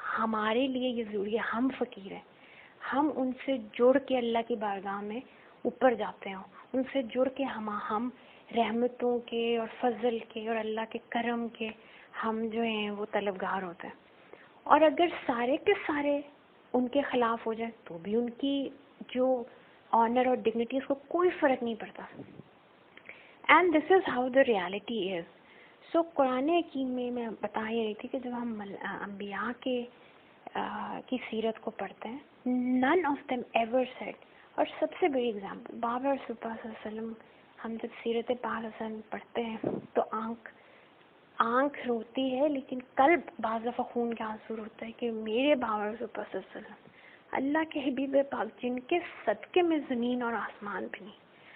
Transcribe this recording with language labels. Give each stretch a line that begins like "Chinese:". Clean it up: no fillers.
Urdu: ہمارے لیے یہ ضروری ہے, ہم فقیر ہیں, ہم ان سے جڑ کے اللہ کی بارگاہ میں اوپر جاتے ہیں, ان سے جڑ کے ہم رحمتوں کے اور فضل کے اور اللہ کے کرم کے ہم جو ہیں وہ طلبگار ہوتے ہیں. اور اگر سارے کے سارے ان کے خلاف ہو جائیں تو بھی ان کی جو آنر اور ڈگنیٹی اس کو کوئی فرق نہیں پڑتا.
English: And this is how the reality is.
Urdu: سو قرآن حکیم میں بتا ہی رہی تھی کہ جب ہم انبیاء کی سیرت کو پڑھتے ہیں,
English: none of them ever said,
Urdu: اور سب سے بڑی اگزامپل بابر رسول اللہ صلی اللہ علیہ وسلم, ہم جب سیرت پاک حسن پڑھتے ہیں تو آنکھ روتی ہے لیکن قلب بعض دفعہ خون کے آنسو روتا ہے کہ میرے بابر رسول اللہ صلی اللہ علیہ وسلم, اللہ کے حبیب پاک جن کے صدقے میں زمین اور آسمان بھی نہیں.